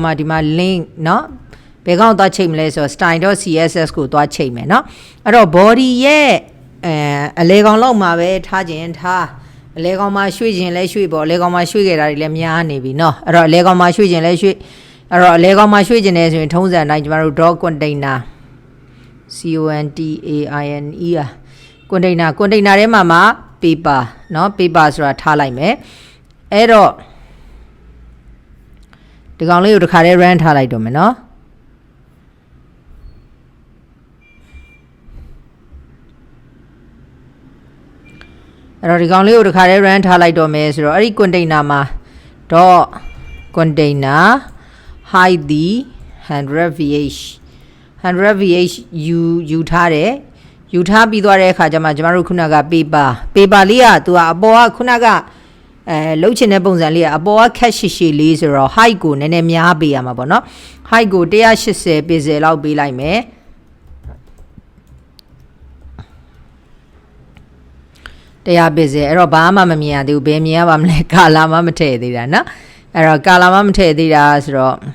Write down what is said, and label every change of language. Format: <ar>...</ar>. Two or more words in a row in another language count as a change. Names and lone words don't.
<my>မှဒီမှာ link เนาะဘယ်ကောင်သွားချိန်မလဲဆိုတော့ style.css ကိုသွားချိန်မယ်เนาะအဲ့တော့ body ရဲ့အလဲကောင်လောက်မှာပဲထားခြင်းထားအလဲကောင်မှာရွှေ့ခြင်းလဲရွှေ့ပေါ့အလဲကောင်မှာရွှေ့ခဲ့တာတွေလည်းများနေပြီเนาะအဲ့တော့အလဲကောင်မှာရွှေ့ခြင်းလဲရွှေ့အဲ့တော့အလဲကောင်မှာရွှေ့ခြင်းလဲဆိုရင်ထုံးစံအတိုင်းကျမတို့</my> <en>dot container</en> <my>container ထဲမှာ paper เนาะ paper ဆိုတာထားလိုက်မယ်အဲ့တော့ဒီကောင်လေးကိုတစ်ခါတည်း run ထားလိုက်တော့မယ်เนาะအဲ့တော့ဒီကောင်လေးကိုတစ်ခါတည်း run ထားလိုက်တော့မယ်ဆိုတော့အဲ့ဒီ container မှာ</my> <en>dot container hide the</en> <my>100vh ယူထားတယ်ယူထားပြီးသွားတဲ့အခါကျမှကျမတို့ခုနက paper လေးကသူကအပေါ်ကခုနကလှုပ်ချင်တဲ့ပုံစံလေးကအပေါ်က cat ရှည်လေးဆိုတော့ height ကိုနည်းနည်းများပေးရမှာပေါ့နော် height ကို180 pixel လောက်ပေးလိုက်မယ် 100 pixel အဲ့တော့ဘာမှမမြင်ရသေးဘူးဘယ်မြင်ရပါမလဲကာလာမှမထည့်သေးတာနော်အဲ့တော့ကာလာမှမထည့်သေးတာဆိုတော့</my>